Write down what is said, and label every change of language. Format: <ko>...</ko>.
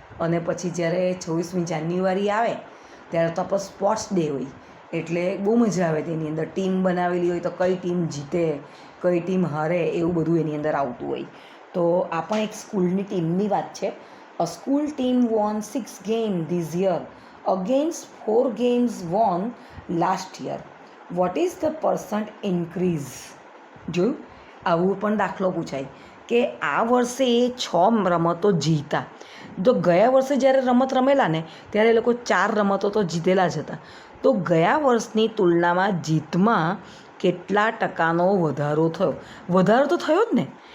<gu>અને પછી જ્યારે 26મી જાન્યુઆરી આવે ત્યારે તો આપણો સ્પોર્ટ્સ ડે હોય, એટલે બહુ મજા આવે. તેની અંદર ટીમ બનાવેલી હોય તો કઈ ટીમ જીતે, કઈ ટીમ હારે, એવું બધું એની અંદર આવતું હોય. તો આ પણ એક સ્કૂલની ટીમની વાત છે.</gu> <en>A school team won 6 game this year against 4 games won last year. What is the percent increase?</en> <gu>જોયું? આવું પણ દાખલો પૂછાય કે આ વર્ષે એ 6 રમતો જીતા. તો ગયા વર્ષે જ્યારે રમત રમેલા ને ત્યારે એ લોકો 4 રમતો તો જીતેલા જ હતા. તો ગયા વર્ષની તુલનામાં જીતમાં કેટલા ટકાનો વધારો થયો? વધારો તો થયો જ ને.</gu>